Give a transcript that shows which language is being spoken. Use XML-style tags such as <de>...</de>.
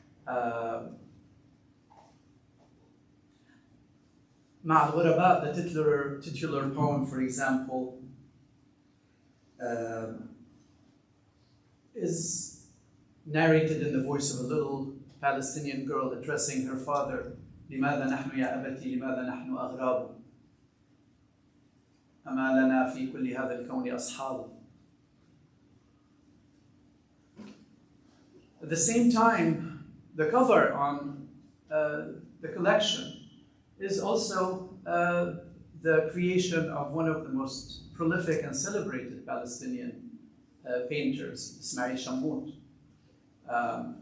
<en>Ma'al Ghuraba, the titular poem, for example, is narrated in the voice of a little Palestinian girl addressing her father.</en> <ar>لماذا نحن يا أبتي لماذا نحن أغراب أما لنا في كل هذا الكون أصحاب.</ar> <en>At the same time, the cover on the collection is also the creation of one of the most prolific and celebrated Palestinian painters, Ismail Shammout.</en>